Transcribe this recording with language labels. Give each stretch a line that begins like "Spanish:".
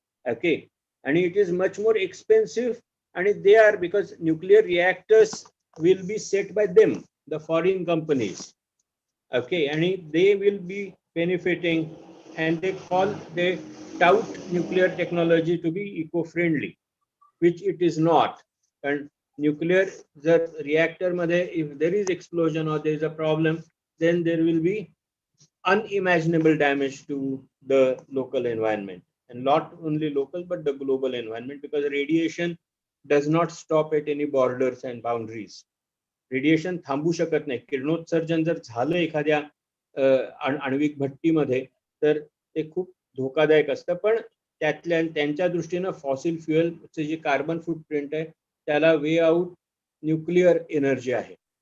English: Okay, आणि it is much more expensive, आणि they are, because nuclear reactors will be set by them, the foreign companies. Okay, आणि they will be benefiting, and they tout nuclear technology to be eco-friendly, which it is not. And nuclear, the reactor मध्ये, if there is explosion or there is a problem, then there will be unimaginable damage to the local environment, and not only local but the global environment, because radiation does not stop at any borders and boundaries.
Marathi: Radiation थांबू शकत नाही. किरणोत्सर्जन जर झालं एखाद्या आण्विक भट्टीमध्ये तर ते खूप धोकादायक असतं. पण त्यांच्या दृष्टीनं फॉसिल फ्युएलचे जे कार्बन फुटप्रिंट आहे त्याला वे आउट न्यूक्लिअर एनर्जी आहे.